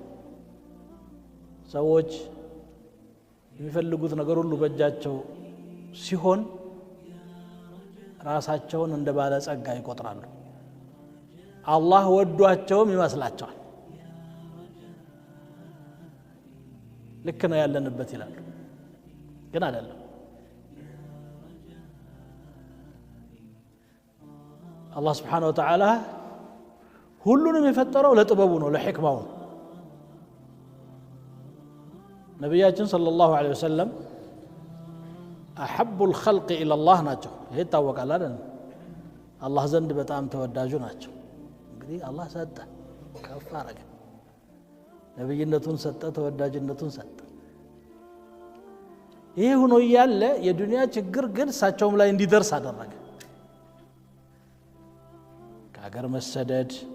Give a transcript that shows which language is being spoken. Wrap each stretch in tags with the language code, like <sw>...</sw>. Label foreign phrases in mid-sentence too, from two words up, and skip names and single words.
<am>ሰዎች የሚፈልጉት ነገር ሁሉ በእጃቸው ሲሆን ራሳቸውን እንደ ባለ ጸጋ ይቆጥራሉ። አላህ ወዷቸውም ይመስላቸዋል። ልክ ነው ያለንበት ይላሉ፣ ግን አይደለም።</am> <ar>الله سبحانه وتعالى</ar> <am>ሁሉንም የፈጠረው ለጥበቡ ነው ለሕክማው ነው ነብያችን</am> <ar>صلى الله عليه وسلم أحب الخلق إلى الله</ar> <am>ናቸው ይሄ ታወቃል አይደል አላህ ዘንድ በጣም ተወዳጁ ናቸው እንግዲህ አላህ ሰጠ ከፍ አረገ ነብይነቱን ሰጠ ተወዳጅነቱን ሰጠ ይሄ ሆኖ ያለ የዱንያ ችግር ግን እሳቸውም ላይ እንዲደርስ አደረገ ከሀገር መሰደድ</am>